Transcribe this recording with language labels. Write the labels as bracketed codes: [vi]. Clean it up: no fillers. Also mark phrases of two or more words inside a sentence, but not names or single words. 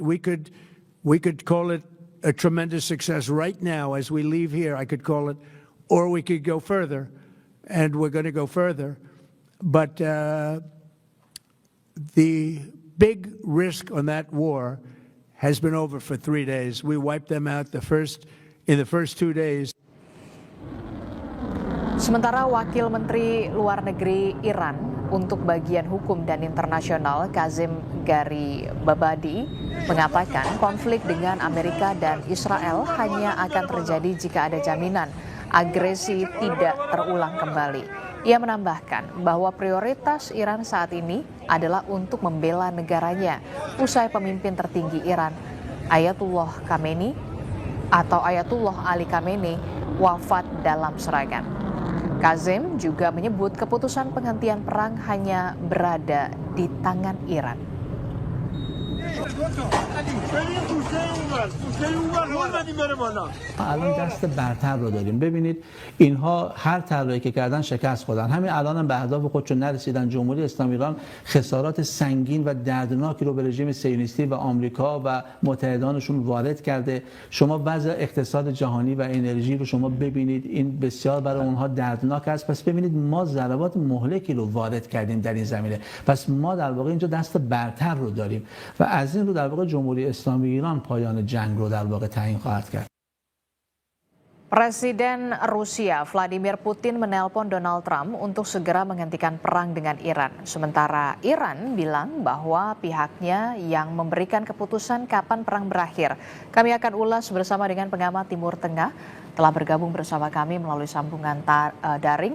[en] We could call it a tremendous success right now as we leave here, I could call it, or we could go further, and we're going to go further. But the big risk on that war has been over for 3 days. We wiped them out in the first 2 days. [id] Sementara Wakil Menteri Luar Negeri Iran untuk bagian hukum dan internasional Kazim Garibabadi mengatakan konflik dengan Amerika dan Israel hanya akan terjadi jika ada jaminan agresi tidak terulang kembali. Ia menambahkan bahwa prioritas Iran saat ini adalah untuk membela negaranya usai pemimpin tertinggi Iran Ayatullah Ali Khamenei wafat dalam serangan. Kazim juga menyebut keputusan penghentian perang hanya berada di tangan Iran. [fa] الان دست برتر رو داریم. ببینید اینها هر تلایی که کردن شکست خوردن. همین الان هم به اهداف خودشون نرسیدن. جمهوری اسلامی ایران خسارات سنگین و دردناکی رو به رژیم صهیونیستی و آمریکا و متحدانشون وارد کرده. شما وضع اقتصاد جهانی و انرژی رو شما ببینید، این بسیار برای اونها دردناک است. پس ببینید ما ضربات مهلکی رو وارد کردیم در این زمینه. پس ما در واقع اینجا دست برتر رو داریم و از این رو در واقع جمهوری اسلامی ایران پایان جنگ رو در واقع تعیین خواهد کرد. [id] Presiden Rusia Vladimir Putin menelpon Donald Trump untuk segera menghentikan perang dengan Iran. Sementara Iran bilang bahwa pihaknya yang memberikan keputusan kapan perang berakhir. Kami akan ulas bersama dengan pengamat Timur Tengah. Telah bergabung bersama kami melalui sambungan daring.